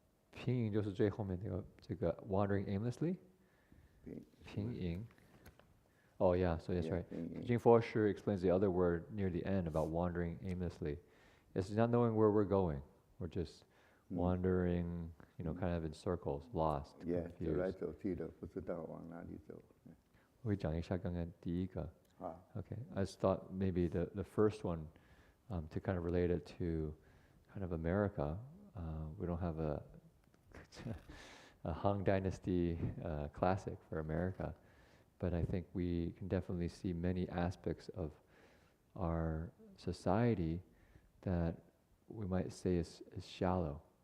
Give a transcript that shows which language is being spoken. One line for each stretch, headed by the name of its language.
Chinese: 平营就是最后面这个
English: wandering aimlessly. 平营.Oh yeah, so that's right. Jing Fo Shi explains the other word near the end about wandering aimlessly. It's not knowing where we're going. We're just wandering, kind of in circles, lost, confused.
Chinese: 走来走去的，不知道往哪里走。我会讲一下刚刚第一个。
English: Okay, I just thought maybe the first one, to kind of relate it to kind of America. We don't have a Han Dynasty classic for America, but I think we can definitely see many aspects of our society that we might say is shallow.